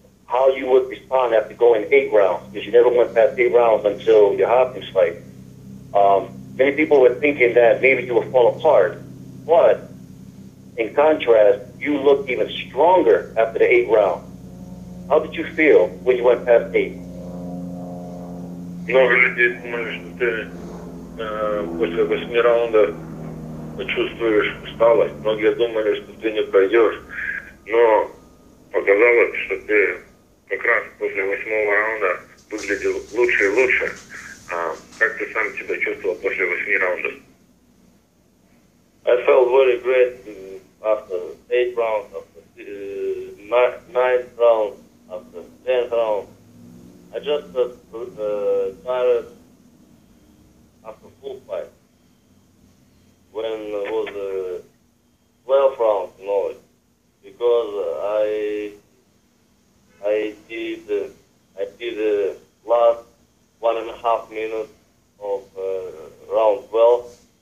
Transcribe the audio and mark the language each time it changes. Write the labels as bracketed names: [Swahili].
[English] how you would respond after going 8 rounds, because you never went past 8 rounds until your Hopkins fight. Many people were thinking that maybe you would fall apart, but in contrast, you looked even stronger after the 8th round. How did you feel when you went past 8? [Russian] Много людей думали, что ты после 8 раундов почувствуешь усталость. Многие думали, что ты не пройдешь. Но показалось, что ты как раз после 8 раунда выглядел лучше и лучше. Как ты сам себя чувствовал после 8 раундов? [English] I felt very great after 8 rounds, after 9th round, after 10th round. I just tired after full fight. When it was 12 rounds, because I did last 1.5 minutes of round 12.